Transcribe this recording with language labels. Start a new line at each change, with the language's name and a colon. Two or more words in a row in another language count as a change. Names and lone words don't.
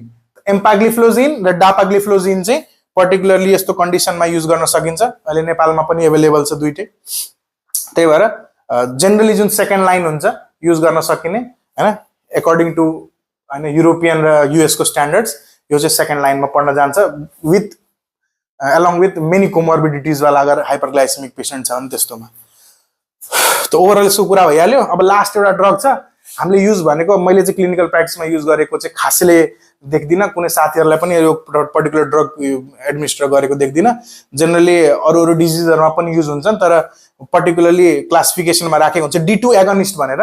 Nepali: एम्पाग्लिफ्लोजिन र डापाग्लिफ्लोजिन चाहिँ पर्टिकुलरली यस्तो कन्डिसनमा युज गर्न सकिन्छ। अहिले नेपालमा पनि एभाइलेबल छ दुईटै। त्यही भएर जेनरली जुन
English: second line
Nepali: हुन्छ युज गर्न सकिने हैन
English: according to
Nepali: हैन युरोपियन र युएस को स्ट्यान्डर्ड्स यो चाहिँ
English: second lineमा
Nepali: पढ्न जान्छ
English: with along with many comorbidities
Nepali: वाला अगर हाइपरग्लाइसेमिक पेशेन्ट छ भने त्यस्तोमा। त ओभरअल यसको कुरा भइहाल्यो। अब लास्ट एउटा ड्रग छ हामीले युज भनेको, मैले चाहिँ
English: clinical practiceमा
Nepali: युज गरेको चाहिँ खासैले देख्दिनँ, कुनै साथीहरूलाई पनि यो
English: particular drug administer
Nepali: गरेको देख्दिनँ। जेनरली अरू अरू डिजिजहरूमा पनि युज हुन्छन् तर पर्टिकुलरली क्लासिफिकेसनमा राखेको हुन्छ D2 एगोनिस्ट भनेर।